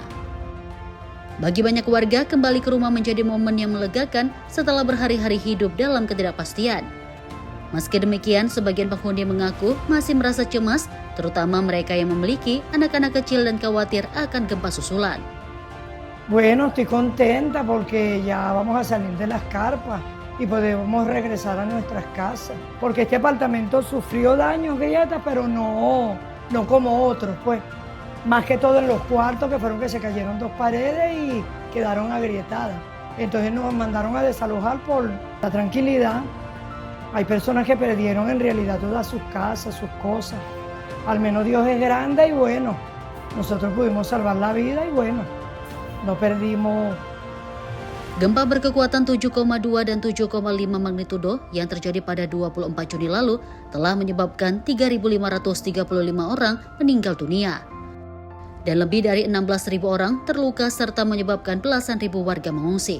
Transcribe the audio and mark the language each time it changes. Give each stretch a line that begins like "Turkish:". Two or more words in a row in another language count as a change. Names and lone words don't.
Indonesian: Bagi banyak warga, kembali ke rumah menjadi momen yang melegakan setelah berhari-hari hidup dalam ketidakpastian. Meski demikian, sebagian penghuni mengaku masih merasa cemas, terutama mereka yang memiliki anak-anak kecil dan khawatir akan gempa susulan.
Spanish: Bueno, estoy contenta porque ya vamos a salir de las carpas y podemos regresar a nuestras casas. Porque este apartamento sufrió daños, grietas, pero no como otros, pues. Más que todo en los cuartos, que se cayeron 2 paredes y quedaron agrietadas. Entonces nos mandaron a desalojar por la tranquilidad. Hay personas que perdieron en realidad todas sus casas, sus cosas. Al menos Dios es grande y bueno, nosotros pudimos salvar la vida y bueno. No perdimos.
Indonesian: Gempa berkekuatan 7,2 dan 7,5 magnitudo yang terjadi pada 24 Juni lalu telah menyebabkan 3.535 orang meninggal dunia. Dan lebih dari 16.000 orang terluka serta menyebabkan belasan ribu warga mengungsi.